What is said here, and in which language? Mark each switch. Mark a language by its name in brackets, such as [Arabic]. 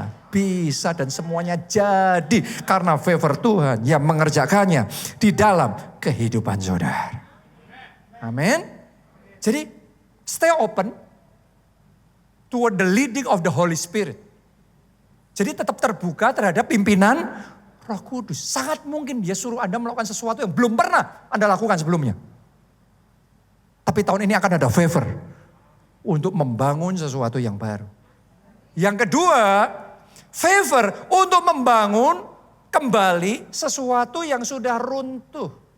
[Indonesian] Bisa dan semuanya jadi karena favor Tuhan yang mengerjakannya di dalam kehidupan saudara. Amin. Jadi [English] stay open toward the leading of the Holy Spirit. [Indonesian] Jadi tetap terbuka terhadap pimpinan Roh Kudus. Sangat mungkin dia suruh Anda melakukan sesuatu yang belum pernah Anda lakukan sebelumnya. Tapi tahun ini akan ada favor untuk membangun sesuatu yang baru. Yang kedua, favor untuk membangun kembali sesuatu yang sudah runtuh.